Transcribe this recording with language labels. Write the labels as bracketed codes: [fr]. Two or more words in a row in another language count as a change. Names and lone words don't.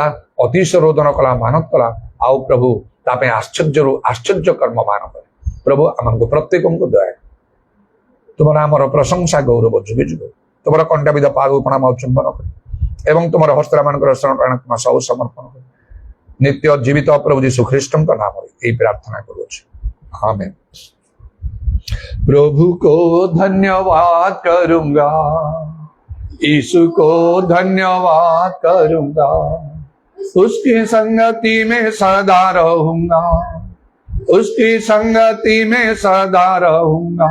[or] ଅତିଶ ରୋଦନ କଲା, ମାନତ କଲା, ଆଉ ପ୍ରଭୁ ତା ପାଇଁ ଆଶ୍ଚର୍ଯ୍ୟରୁ ଆଶ୍ଚର୍ଯ୍ୟ କର୍ମ ମାନ କରେ। ପ୍ରଭୁ ଆମମାନଙ୍କୁ ପ୍ରତ୍ୟେକଙ୍କୁ ଦୟା, ତୁମ ନାମର ପ୍ରଶଂସା ଗୌରବ ଯୁଗେ ଯୁଗ। ତୁମର କଣ୍ଟାବିଧ ପାଦକୁ ପ୍ରଣାମ ଚୁମ୍ବନ କରି, ଏବଂ ତୁମର ହସ୍ତମାନଙ୍କର ପ୍ରାଣ ସବୁ ସମର୍ପଣ କରି, ନିତ୍ୟ ଜୀବିତ ପ୍ରଭୁ ଯୀଶୁ ଖ୍ରୀଷ୍ଟଙ୍କ ନାମରେ ଏହି ପ୍ରାର୍ଥନା କରୁଅଛି, [hi] आमीन। प्रभु को धन्यवाद करूंगा, यीशु को धन्यवाद करूंगा, उसकी संगति में सदा रहूंगा, उसकी संगति में सदा रहूंगा।